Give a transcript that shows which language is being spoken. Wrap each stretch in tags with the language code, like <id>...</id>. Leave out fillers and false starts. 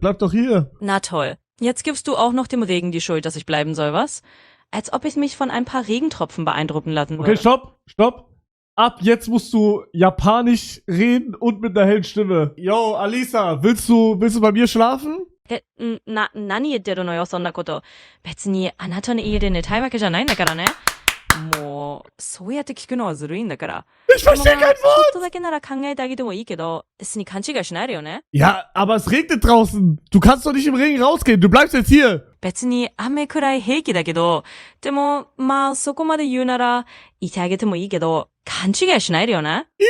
<de>Bleib doch hier. Na toll. Jetzt gibst du auch noch dem Regen die Schuld, dass ich bleiben soll, was? Als ob ich mich von ein paar Regentropfen beeindrucken lassen würde. Okay, stopp. Ab jetzt musst du Japanisch reden und mit einer hellen Stimme. Yo, Alisa, willst du bei mir schlafen?</de> <ja>何言ってるのよ、そんなこと。別にあなたの家で寝たいわけじゃないんだからね。もう、そうやって聞くのはずるいんだから。</ja> <de>Ich verstehe kein</de> <ja>ちょっ</ja> <de>Wort!</de> <ja>とだけなら考えてあげてもいいけど、別に勘違いしないでよね。</ja> <de>Ja, aber es regnet draußen. Du kannst doch nicht im Regen rausgehen. Du bleibst jetzt hier.</de> <ja>別に雨くらい平気だけど、でも、まあそこまで言うなら、いてあげてもいいけど、勘違いしないでよね。</ja>